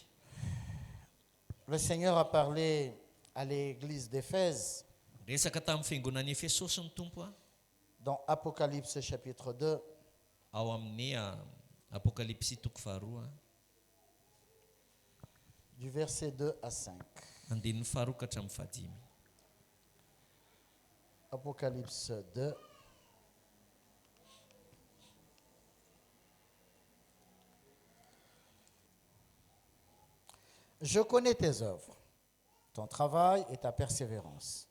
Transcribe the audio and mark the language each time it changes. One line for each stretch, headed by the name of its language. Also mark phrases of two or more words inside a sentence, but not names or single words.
French: Le Seigneur a parlé à l'église d'Éphèse
Malagasy: resaka tamin'ny fiangonan'ny Efesosy ny tompo a
French: dans Apocalypse chapitre 2
Malagasy: ao amin'ny Apocalypse toko faharoa.
French: Du verset 2 à 5.
Malagasy: Andininy faharoa ka hatramin'ny fahadimy.
French: Apocalypse 2. Je connais tes œuvres, ton travail et ta persévérance.